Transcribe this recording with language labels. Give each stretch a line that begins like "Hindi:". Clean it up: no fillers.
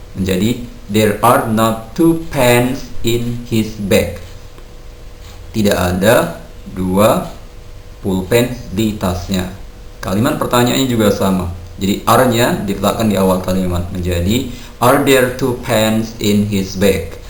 Indonesian: Menjadi
English: there are not 2 pens in his bag.
Indonesian: Tidak ada 2 pulpen di tasnya. Kalimat pertanyaannya juga sama. Jadi are-nya diletakkan di awal kalimat. Menjadi
English: are there 2 pens in his bag?